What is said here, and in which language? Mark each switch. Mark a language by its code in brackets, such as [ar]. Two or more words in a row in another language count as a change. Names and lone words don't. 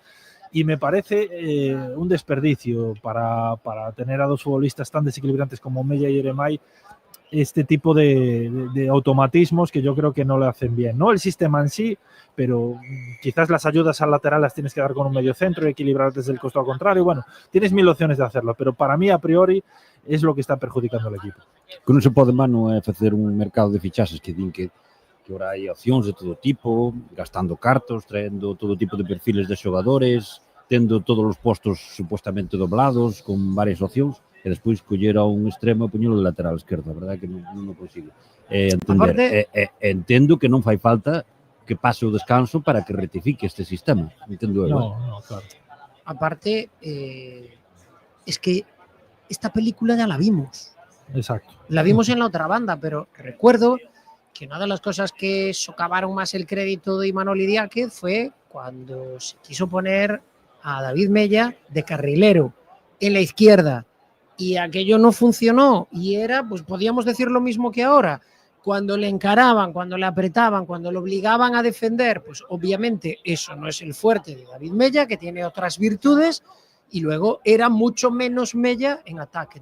[es] Y me parece un desperdicio para tener a 2 futbolistas tan desequilibrantes como Mella y Jeremai este tipo de automatismos que yo creo que no le hacen bien. No el sistema en sí, pero quizás las ayudas al lateral las tienes que dar con un medio centro y equilibrar desde el costado contrario. Bueno, tienes 1000 opciones de hacerlo, pero para mí a priori es lo que está perjudicando al equipo. [gl] Que non se pode, Manu, facer un mercado de fichaxes que din que ahora hai opcións de todo tipo, gastando cartos, traendo todo tipo de perfiles de xogadores, tendo todos os postos supuestamente doblados, con varias opcións, e despois coller a un extremo e poñelo de lateral esquerda, verdad que non o consigo entender. Entendo que non fai falta que pase o descanso para que rectifique este sistema, entendo eu. [es] No, claro. Aparte, es que esta película ya la vimos. Exacto. La vimos en la otra banda, pero recuerdo que una de las cosas que socavaron más el crédito de Imanol Idiáquez fue cuando se quiso poner a David Mella de carrilero en la izquierda y aquello no funcionó y pues podíamos decir lo mismo que ahora, cuando le encaraban, cuando le apretaban, cuando le obligaban a defender, pues obviamente eso no es el fuerte de David Mella, que tiene otras virtudes, y luego era mucho menos Mella en ataque.